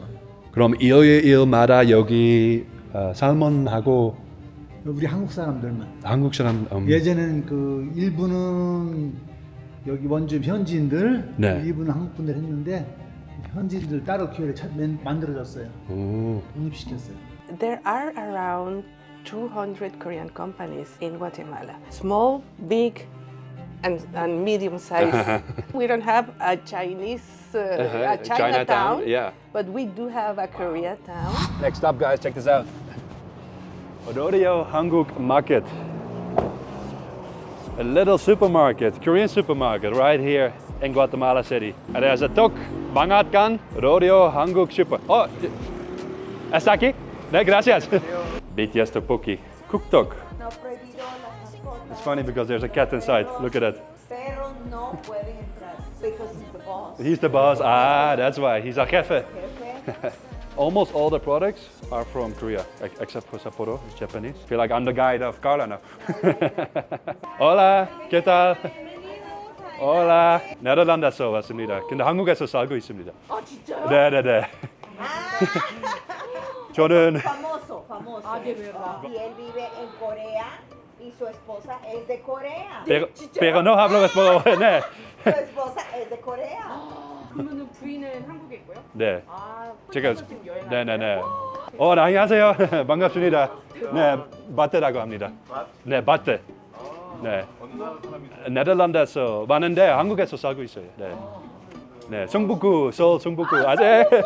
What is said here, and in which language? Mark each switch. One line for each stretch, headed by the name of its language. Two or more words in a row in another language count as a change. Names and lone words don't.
Korean: 그럼 일요일마다 여기 살몬하고 우리 한국 사람들만. 한국 사람 예전에는 그 일부는 여기 원주 현지인들, 네. 일부는 한국 분들 했는데 현지인들 따로 기회를 만들어졌어요. 독립시켰어요.
English: There are around 200 Korean companies in Guatemala. Small, big, and medium size. We don't have a Chinese a Chinatown, yeah. but we do have a Koreatown. Next up, guys, check this out. Rodeo Hanguk Market. A little supermarket, Korean supermarket, right here in Guatemala City. And there's a tok bangatkan Rodeo Hanguk Super.
Spanish: Oh, ¿está aquí? No, gracias.
English: BTS tteokbokki, cooktok.
Spanish: No prohibido las mascotas.
English: It's funny because there's a cat inside. Look at that.
Spanish: Pero no pueden entrar
English: because he's the boss. He's the boss. Ah, that's why. He's our jefe. Almost all the products are from Korea, except for Sapporo, it's Japanese. I feel like I'm the guide of Carla now.
Spanish: Hola, ¿qué tal? Hola,
Korean: 네덜란드에서 왔습니다. 근데 한국에서 살고 있습니다. 진짜요? 네네네. 저는
Spanish: Famoso. de verdad. Y él vive en Corea y su esposa es de Corea. pero no hablo español. 네. Su esposa es de Corea.
Korean: 그러면은 부인은 한국에 있고요? 네. 아, 제가 지금 여행 네네네. 안녕하세요. 반갑습니다. 네, 바트라고 합니다. 네, 바트. 네. 네덜란드에서 왔는데 한국에서 살고 있어요. 네. 네, 성북구, 서울 성북구. 네.